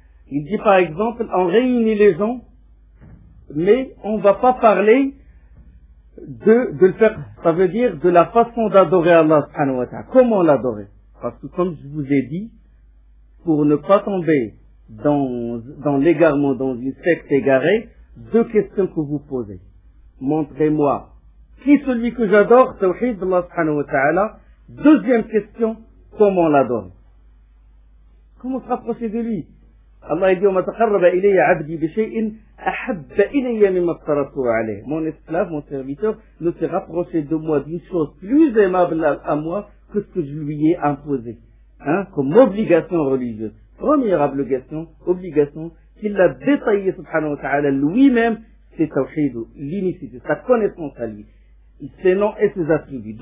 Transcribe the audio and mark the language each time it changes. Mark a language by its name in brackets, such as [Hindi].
[French] Il dit par exemple, on réunit les gens, mais on ne va pas parler de le faire, ça veut dire de la façon d'adorer Allah subhanahu wa ta'ala. Comment l'adorer? Parce que comme je vous ai dit, pour ne pas tomber dans l'égarement, dans une secte égarée, deux questions que vous posez. Montrez-moi qui est celui que j'adore, Tawhid Allah subhanahu wa ta'ala. Deuxième question, comment l'adore? Comment se rapprocher de lui? Allah dit, [Arabic] وَمَا تَقَرَّبَ إِلَيَّ عَبْدِي بِشَيْءٍ أَحَبَّ إِلَيَّ مِمَا اصْطَرَفْتُ عَلَيْهِ. [French] Mon esclave, mon serviteur, ne s'est rapproché de moi d'une chose plus aimable à moi que ce que je lui ai imposé. Hein, comme obligation religieuse. Première obligation, qu'il a détaillé, subhanahu wa ta'ala, lui-même, c'est tawhid, l'unicité, sa connaissance à lui, ses noms et ses attributs.